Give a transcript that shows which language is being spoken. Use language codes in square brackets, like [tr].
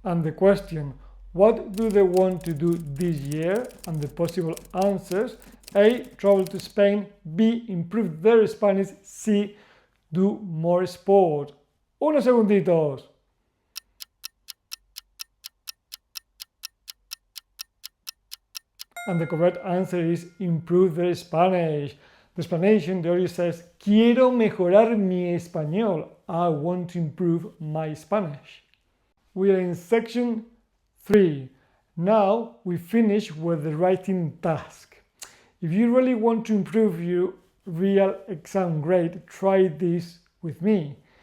[en] And the question, what do they want to do this year? And the possible answers: A, travel to Spain; B, improve their Spanish; C, do more sport. [es] Unos segunditos. [en] And the correct answer is improve their Spanish. The explanation, the audio says, [es] quiero mejorar mi español. [en] I want to improve my Spanish. We are in section 3. Now we finish with the writing task. If you really want to improve your real exam grade, try this with me.